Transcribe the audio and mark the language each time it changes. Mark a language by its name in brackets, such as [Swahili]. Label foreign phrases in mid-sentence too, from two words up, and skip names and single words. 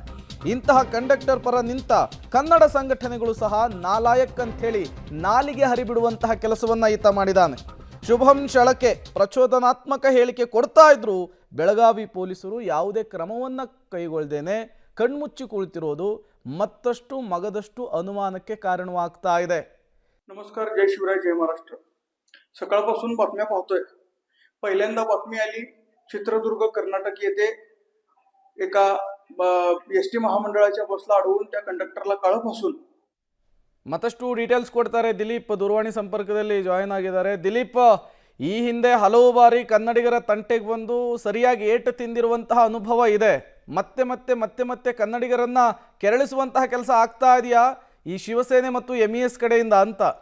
[Kannada] ಇಂತಹ ಕಂಡಕ್ಟರ್ ಪರ ನಿಂತ ಕನ್ನಡ ಸಂಘಟನೆಗಳು ಸಹ ನಾಲಾಯಕ್ ಅಂತ ಹೇಳಿ ನಾಲಿಗೆ ಹರಿಬಿಡುವಂತಹ ಕೆಲಸವನ್ನು ಈತ ಮಾಡಿದ್ದಾನೆ. ಶುಭಂ ಶಳಕೆ ಪ್ರಚೋದನಾತ್ಮಕ ಹೇಳಿಕೆ ಕೊಡ್ತಾ ಇದ್ರು. ಬೆಳಗಾವಿ ಪೊಲೀಸರು ಯಾವುದೇ ಕ್ರಮವನ್ನು ಕೈಗೊಳ್ಳದೇನೆ ಕಣ್ಮುಚ್ಚಿ ಕುಳಿತಿರೋದು ಮತ್ತಷ್ಟು ಮಗದಷ್ಟು अनुमानाಕ್ಕೆ कारणवागता ಇದೆ. [Marathi] नमस्कार, जय शिवराय, जय महाराष्ट्र. सकाळपासून बातम्या पाहतोय. पहिल्यांदा बातमी आली चित्रदुर्ग कर्नाटक येथे एका ST महामंडळाच्या बसला अडवून त्या कंडक्टरला काळं फासून [Kannada] ಮತ್ತಷ್ಟು ಡೀಟೇಲ್ಸ್ ಕೊಡ್ತಾರೆ. ದಿಲೀಪ್ ದೂರವಾಣಿ ಸಂಪರ್ಕದಲ್ಲಿ ಜಾಯಿನ್ ಆಗಿದ್ದಾರೆ. ದಿಲೀಪ್, ಈ ಹಿಂದೆ ಹಲವು ಬಾರಿ ಕನ್ನಡಿಗರ ತಂಟೆಗೆ ಬಂದು ಸರಿಯಾಗಿ ಏಟು ತಿಂದಿರುವಂತಹ ಅನುಭವ ಇದೆ. ಮತ್ತೆ ಮತ್ತೆ ಮತ್ತೆ ಮತ್ತೆ ಕನ್ನಡಿಗರನ್ನ ಕೆರಳಿಸುವಂತಹ ಕೆಲಸ ಆಗ್ತಾ ಇದೆಯಾ ಈ ಶಿವಸೇನೆ ಮತ್ತು MES ಕಡೆಯಿಂದ ಅಂತ?